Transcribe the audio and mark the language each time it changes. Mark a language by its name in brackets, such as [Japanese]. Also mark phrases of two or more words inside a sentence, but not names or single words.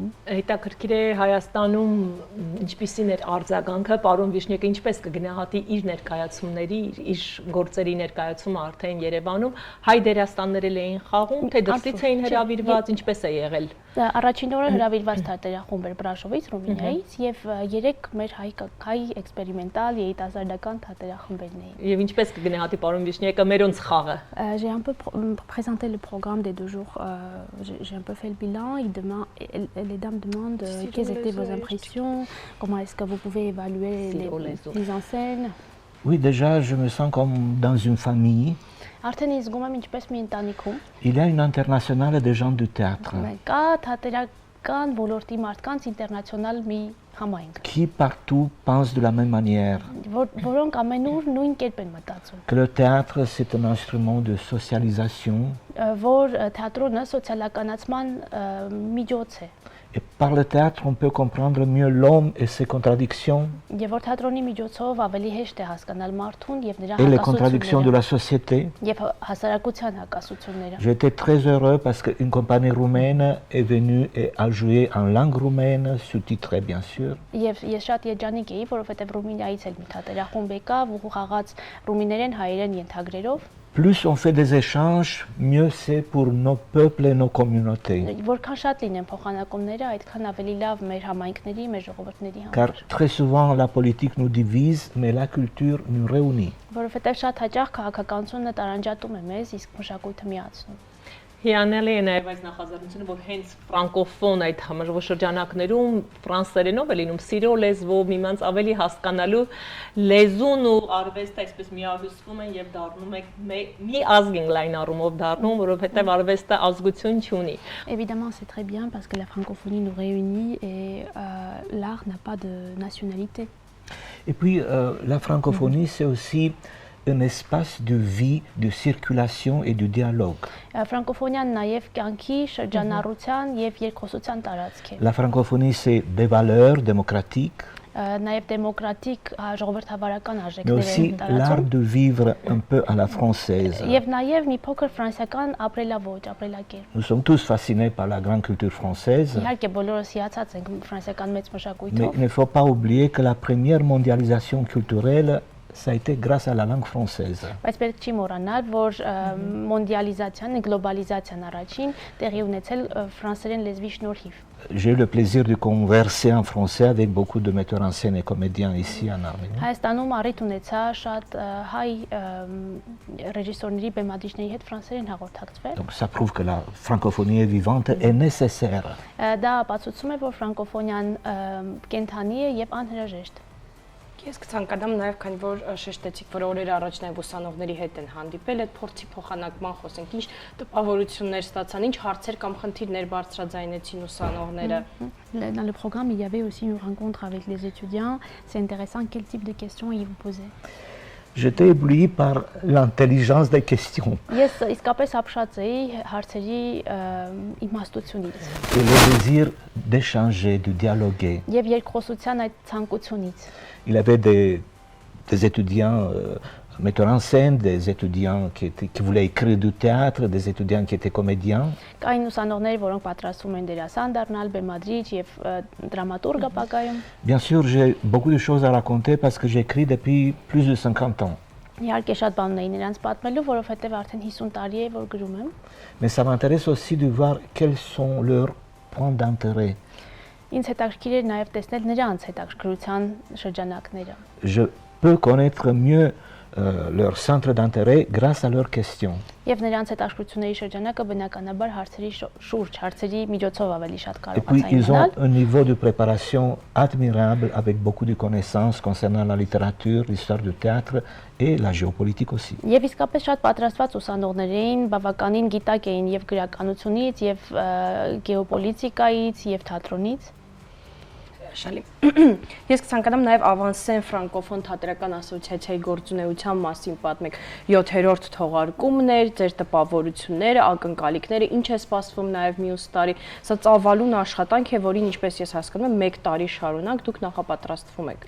[Armenian] Հետաքրքիր է Հայաստանում ինչպիսին էր արձագանքը, պարոն Վիշնիեկը ինչպես կգնահատի իր ներկայացումների, իր գործերի ներկայացումը արդեն Երևանում, հայ դերասաններ էին խաղում, թե դրսից էին հրավիրված, ինչպես է եղել։ Առաջին օրը հրավիրված թատերախումբ էր Բրաշովից, Ռումինիայից եւ 3 մեր հայ էքսպերիմենտալ երիտասարդական թատերախմբերն էին։ Եվ ինչպես կգնահատի պարոն Վիշնիեկը մերոնց խաղը։ [French] J'ai un peu présenté le programme des 2 jours, j'ai un peu fait le bilan, les dames demandent quelles étaient vos impressions, comment est-ce que vous pouvez évaluer les mises en scène. Oui, déjà je me sens comme dans une famille. [Armenian] Արդեն ես զգում եմ ինչպես մի ընտանիքում։ [French] Il y a une internationale de gens du théâtre. [Armenian] Կա թատերական ոլորտի մարդկանց ինտերնացիոնալ մի համայնք, [French] qui partout pensent de la même manière, [Armenian] որոնք ամենուր nույն կերպ են մտածում, [French] que le théâtre c'est un instrument de socialisation [Armenian] որ թատրոնը սոցիալականացման միջոց է, [French] et par le théâtre on peut comprendre mieux l'homme et ses contradictions [Armenian] եւ որ թատրոնի միջոցով ավելի հեշտ է հասկանալ մարդուն եւ նրա [French] et les contradictions de [Armenian] հակասությունները [French] la société. [Armenian] եւ հասարակության hակասությունները։ [French] J'étais très heureux parce qu'une compagnie roumaine est venue et a joué en langue roumaine, sous-titré bien sûr. [Armenian] Եվ ես շատ երջանիկ էի, որովհետեւ Ռումինիայից էլ մի թատերախումբ եկավ ու խաղաց ռումիներեն հայերեն ենթագրերով։ [French] Plus on fait des échanges, mieux c'est pour nos peuples et nos communautés. [Armenian] Որքան շատ լինեն փոխանակումները, այդքան ավելի լավ մեր համայնքների, մեր ժողովուրդների [French] Car [Armenian] համար։ [French] très souvent la politique nous divise, mais la culture nous réunit. [Armenian] Որովհետեւ շատ հաճախ քաղաքականությունը տարանջատում է մեզ, իսկ մշակույթը միացնում։ Հիանալի է նաև այս նախաձեռնությունը, որ հենց ֆրանկոֆոն այդ համաժողով շրջանակներում ֆրանսերենով է լինում, սիրո լեզվով, միմյանց ավելի հասկանալու լեզուն ու արվեստը այսպես միահյուսվում են եւ դառնում է մի ազգին լայն առումով դառնում, որովհետեւ արվեստը ազգություն չունի։ [French] Évidemment, c'est très bien parce que la francophonie nous réunit et l'art n'a pas de nationalité. Et puis la francophonie c'est aussi un espace de vie, de circulation et de dialogue. [Armenian] Ֆրանկոֆոնիան նաև կյանքի, շրջանառության եւ երկխոսության տարածք է։ [French] La francophonie c'est des valeurs démocratiques, [Armenian] Նաև դեմոկրատիկ ժողովրդավարական [French] mais [Armenian] արժեքներ [French] aussi [Armenian] են [French] l'art [Armenian] տարածում։ [French] de vivre un peu à la française. [Armenian] Եվ նաև մի փոքր ֆրանսիական ապրելավոճ, ապրելակերպ։ [French] Nous sommes tous fascinés par la grande culture française, [Armenian] Իհարկե բոլորս հիացած ենք ֆրանսիական մեծ [French] mais [Armenian] մշակույթով, [French] il ne faut pas oublier que la première mondialisation culturelle ça a été grâce à la langue française. [Armenian] բայց պետք չի մոռանալ, որ մոնդիալիզացիան, գլոբալիզացիան առաջին տեղի ունեցել ֆրանսերեն լեզվի շնորհիվ։ [French] J'ai eu le plaisir de converser en français avec beaucoup de metteurs en scène et comédiens ici en Arménie. [Armenian] Հայաստանում առիթ ունեցա շատ հայ ռեժիսորների, բեմադրիչների հետ ֆրանսերեն հաղորդակցվել։ [French] Donc ça prouve que la francophonie est vivante et nécessaire. [Armenian] Դա ապացուցում է, որ ֆրանկոֆոնիան կենթանի է եւ անհրաժեշտ։ Ես կցանկանամ նաև, քանի որ շեշտեցիք, որ օրեր առաջ նաև ուսանողների հետ են հանդիպել, այդ փորձի փոխանակման խոսենք, ինչ տպավորություններ ստացան, ինչ հարցեր կամ խնդիրներ բարձրաձայնեցին ուսանողները։ [French] Dans le programme, il y avait aussi une rencontre avec les étudiants. C'est intéressant quel type de questions ils vous posaient. J'étais ébloui par l'intelligence des questions [Armenian] Ես իսկապես ապշած էի հարցերի իմաստությունից [French] et le désir d'échanger, de dialoguer. [Armenian] եւ երկխոսության այդ ցանկությունից։ [French] Il y avait des étudiants metteurs en scène, des étudiants qui voulaient écrire du théâtre, des étudiants qui étaient comédiens. [Armenian] Կային ուսանողներ, որոնք պատրաստվում են դերասան դառնալ, բեմադրիչ եւ դրամատուրգ ապագայում։ [French] Bien sûr, j'ai beaucoup de choses à raconter parce que j'écris depuis plus de 50 ans. [Armenian] Իհարկե շատ բան ունեի նրանց պատմելու, որովհետեւ արդեն 50 տարի է որ գրում եմ։ [French] Mais ça m'intéresse aussi de voir quels sont leurs points d'intérêt. [Armenian] Ինձ հետաքրքիր է նաեւ տեսնել նրանց հետաքրքրության շրջանակները։ [French] Je peux connaître mieux leur centre d'intérêt grâce à leurs questions. [Armenian] Եվ նրանց հետաքրքրությունների շրջանակը բնականաբար հարցերի շուրջ, հարցերի միջոցով ավելի շատ [French] Et puis, [Armenian] կարողացա [French] ils ont [Armenian] իմանալ։ [French] un niveau de préparation admirable avec beaucoup de connaissances concernant la littérature, l'histoire du théâtre et la géopolitique aussi. [Armenian] Եվ իսկապես շատ պատրաստված ուսանողներ էին, բավականին գիտակ էին եւ գրականությունից, եւ գեոպոլիտիկայից, եւ թատրոնից։ Շալի։ Ես կցանկանամ նաև Ավանսեն ֆրանկոֆոն թատերական ասոցիացիայի գործունեության մասին պատմեք։ 7-րդ թողարկումներ, ձեր տպավորությունները, ակնկալիքները, ինչ է սպասվում նաև մյուս տարի։ Սա ծավալուն աշխատանք է, որին ինչպես ես հասկանում եմ, 1 տարի շարունակ դուք նախապատրաստվում եք։